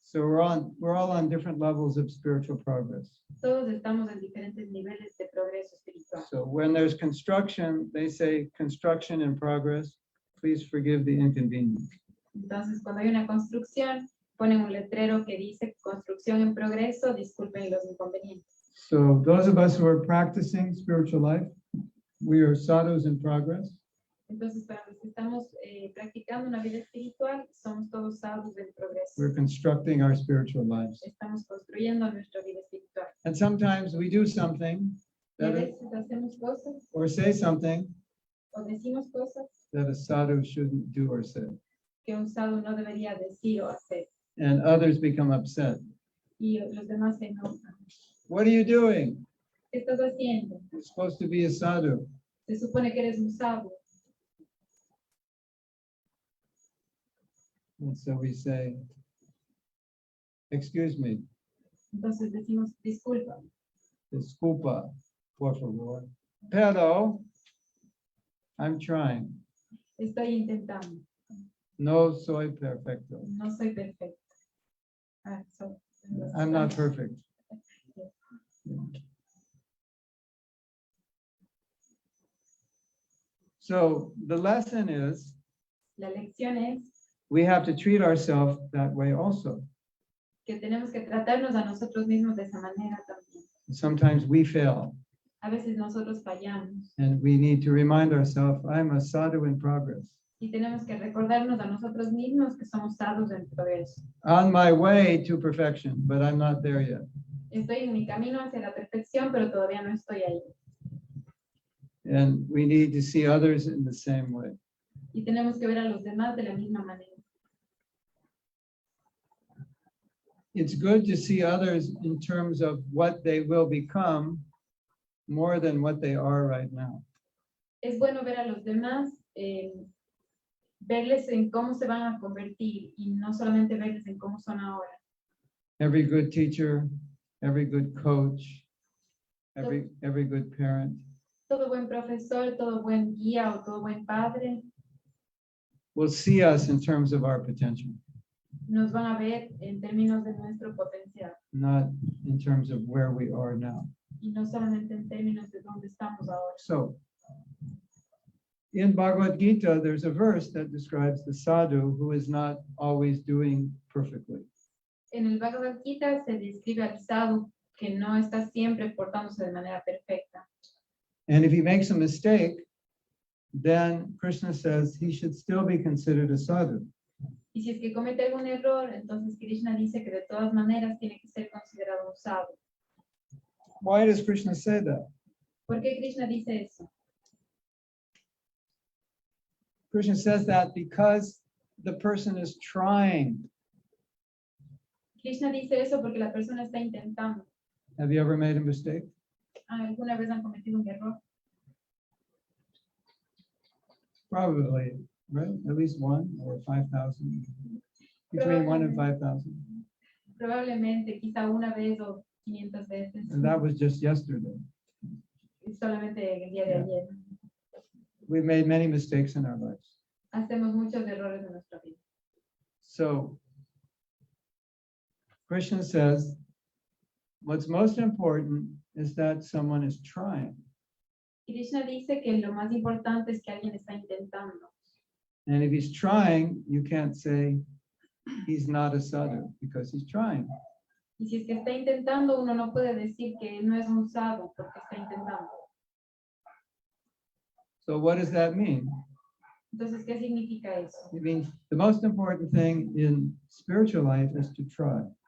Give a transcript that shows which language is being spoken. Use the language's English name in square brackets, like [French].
[English] So we're all on different levels of spiritual progress. [Spanish] Todos estamos en diferentes niveles de progreso espiritual. [English] So when there's construction, they say construction in progress. Please forgive the inconvenience. [Spanish] Entonces, cuando hay una construcción, ponen un letrero que dice construcción en progreso, disculpen los inconvenientes. [English] So those of us who are practicing spiritual life, we are sadhus in progress. [Spanish] Entonces, para los que estamos practicando una vida espiritual, somos todos sadhus en progreso. [English] We're constructing our spiritual lives. [Spanish] Estamos construyendo nuestra vida espiritual. [English] And sometimes we do something [Spanish] Y a [English] that, [Spanish] veces hacemos cosas [English] or say something [Spanish] o decimos cosas [English] that a sadhu shouldn't do or say. [Spanish] que un sadhu no debería decir o hacer. [English] And others become upset. [Spanish] Y los demás se enojan. [English] What are you doing? [Spanish] ¿Qué estás haciendo? [English] You're supposed to be a sadhu. [Spanish] Se supone que eres un sadhu. [English] And so we say, excuse me, [Spanish] Entonces decimos, disculpa, disculpa, por favor. Pero, [English] I'm trying. [Spanish] estoy intentando, No soy perfecto. no soy perfecto. [English] I'm not perfect. So the lesson is [Spanish] La lección es [English] we have to treat ourselves that way also. [Spanish] que tenemos que tratarnos a nosotros mismos de esa manera también. [English] Sometimes we fail [Spanish] A veces nosotros fallamos [English] and we need to remind ourselves, I'm a sadhu in progress. [Spanish] y tenemos que recordarnos a nosotros mismos que somos sadhus en progreso. [English] On my way to perfection, but I'm not there yet. [Spanish] Estoy en mi camino hacia la perfección, pero todavía no estoy ahí. [English] And we need to see others in the same way. [Spanish] Y tenemos que ver a los demás de la misma manera. [English] It's good to see others in terms of what they will become more than what they are right now. [Spanish] Es bueno ver a los demás, verles en cómo se van a convertir y no solamente verles en cómo son ahora. [English] Every good teacher, every good coach, every good parent [Spanish] Todo buen profesor, todo buen guía o todo buen padre [English] will see us in terms of our potential, [Spanish] nos van a ver en términos de nuestro potencial [English] not in terms of where we are now. [Spanish] y no solamente en términos de dónde estamos ahora. [English] So, in Bhagavad Gita, there's a verse that describes the sadhu who is not always doing perfectly. [Spanish] En el Bhagavad Gita se describe al sadhu que no está siempre portándose de manera perfecta. [English] And if he makes a mistake, then Krishna says he should still be considered a sadhu. [Spanish] Y si es que comete algún error, entonces Krishna dice que de todas maneras tiene que ser considerado un sadhu. [English] Why does Krishna say that? [Spanish] ¿Por qué Krishna dice eso? [English] Krishna says that because the person is trying. [Spanish] Krishna dice eso porque la persona está intentando. [English] Have you ever made a mistake? [Spanish] ¿Alguna vez han cometido un error? [English] Probably, right? At least one or 5,000. Between 1 and 5,000. [Spanish] Probablemente, quizá una vez o 500 veces. [English] And that was just yesterday. [Spanish] Solamente el día de [English] Yeah. [Spanish] ayer. [English] We've made many mistakes in our lives. [Spanish] Hacemos muchos errores en nuestra vida. [English] So, Krishna says, what's most important is that someone is trying. [Spanish] Krishna dice que lo más importante es que alguien está intentando. [English] And if he's trying, you can't say he's not a sadhu because he's trying. [Spanish] Y si es que está intentando, uno no puede decir que no es un sadhu porque está intentando. [English] So what does that mean? [Spanish] Entonces, ¿qué significa eso? [English] It means the most important thing in spiritual life is to try